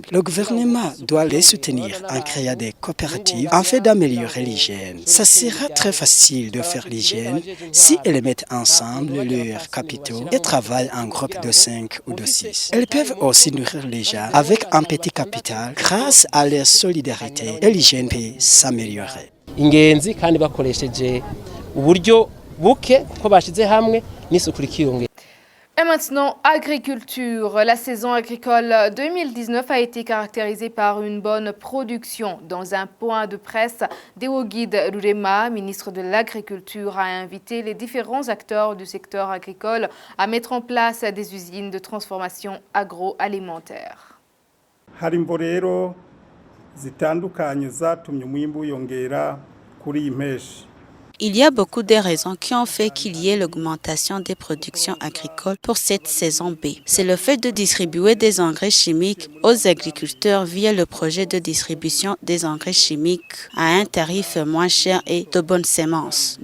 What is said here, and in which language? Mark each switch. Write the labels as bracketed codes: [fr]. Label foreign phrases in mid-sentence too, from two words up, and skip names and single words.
[fr] Le gouvernement doit les soutenir en créant des coopératives en fait d'améliorer l'hygiène. Ça sera très facile de faire l'hygiène si elles mettent ensemble leurs capitaux et travaillent en groupe de 5 ou de 6. Elles peuvent aussi nourrir les gens avec un petit capital grâce à leur solidarité et l'hygiène peut s'améliorer. [rn] Ingenzi kandi bakoresheje uburyo buke kuko bashize hamwe n'isuku rikiyongera. [fr] Et maintenant, agriculture. La saison agricole 2019 a été caractérisée par une bonne production. Dans un point de presse, Deogide Rurema, ministre de l'Agriculture, a invité les différents acteurs du secteur agricole à mettre en place des usines de transformation agroalimentaire. [rn] Harimbo rero zitandukanye zatumye umwimbu wiyongera kuri iyi mpeshi. [fr] Il y a beaucoup de raisons qui ont fait qu'il y ait l'augmentation des productions agricoles pour cette saison B. C'est le fait de distribuer des engrais chimiques aux agriculteurs via le projet de distribution des engrais chimiques à un tarif moins cher et de bonnes semences.